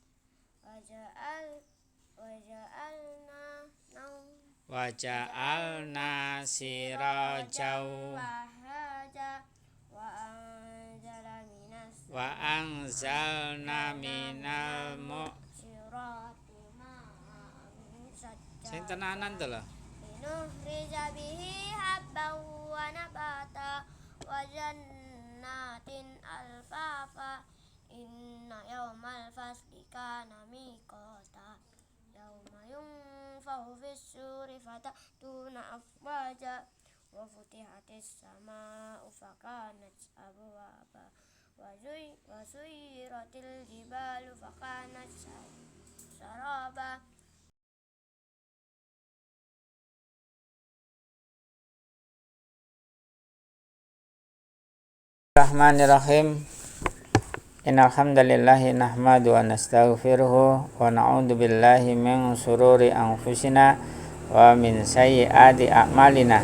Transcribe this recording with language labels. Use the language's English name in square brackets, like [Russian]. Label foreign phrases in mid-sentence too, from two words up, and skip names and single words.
[Arabic] وجعلنا سراجا وأنزلنا من المعصرات ماء [Javanese] sing tenanan to lho [Arabic] لنخرج به حبا ونباتا وجنات ألفافا إن يوم الفصل كان ميقاتا يوم ينفخ في الصور فتأتون أفواجا وفتحت السماء فكانت أبوابا وسيرت الجبال فكانت سرابا. بسم الله الرحمن الرحيم. إن الحمد لله نحمده ونستغفره ونعوذ بالله من شرور أنفسنا ومن سيئات أعمالنا.